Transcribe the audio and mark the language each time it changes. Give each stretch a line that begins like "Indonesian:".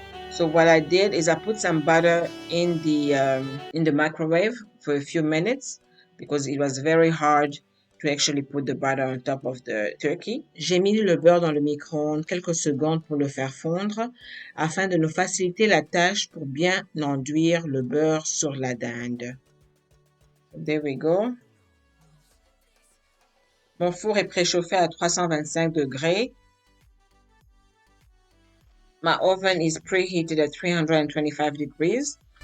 English: So what I did is I put some butter in the microwave for a few minutes because it was very hard to actually put the butter on top of the turkey.
French: J'ai mis le beurre dans le micro-ondes quelques secondes pour le faire fondre afin de nous faciliter la tâche pour bien enduire le beurre sur la dinde.
English: There we go.
French: Mon four est préchauffé à 325 degrés.
English: My oven is preheated at 325 degrees.